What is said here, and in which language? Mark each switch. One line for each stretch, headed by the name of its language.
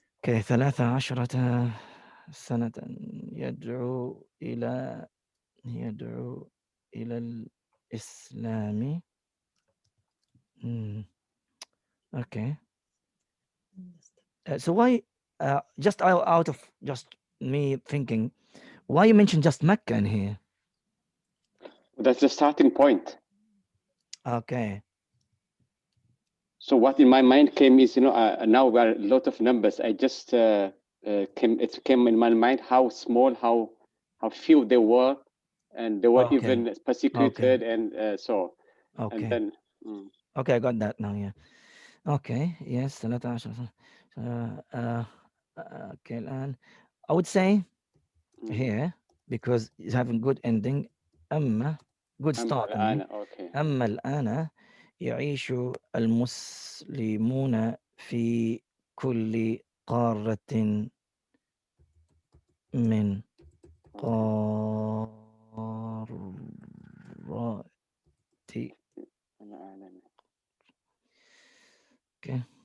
Arabic: 13 سنة يدعو إلى الإسلام.
English: Okay. So why just out of just me thinking, why you mentioned just Mecca in here? That's the starting point. Okay. So what in my mind came is, now we are a lot of numbers. I just it came in my mind how small, how few they were, and they were even persecuted, and so. Okay. And then. Okay, I got that now. Yeah. Okay. Yes. 13. Okay. And I would say here because it's having good ending. Good start.
Arabic: أما الآن يعيش المسلمون في كل قارة من قارات okay.